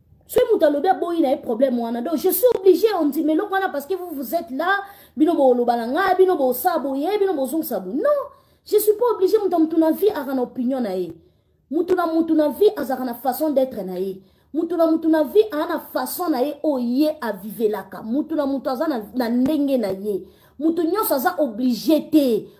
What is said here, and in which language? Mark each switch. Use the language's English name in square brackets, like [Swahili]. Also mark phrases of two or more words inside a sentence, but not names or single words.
[Lingala] Soki moto alobi aboyi na ye problème wana. [French] Donc, je suis obligé, on dit, mais [Lingala] loko wana, [French] parce que vous, vous êtes là, [Lingala] bino boloba na nga, bino bosa boye, bino bozongisa boye. [French] Non, je suis pas obligé, [Lingala] moto, moto na vie aka na opinion na ye. Moto na moto na vie azaka na [French] façon d'être [Lingala] na ye. Moto na moto na vie a na façon na ye oyo ye avivelaka. Moto na moto aza na, na ndenge na ye. Moto nyonso aza obligé te.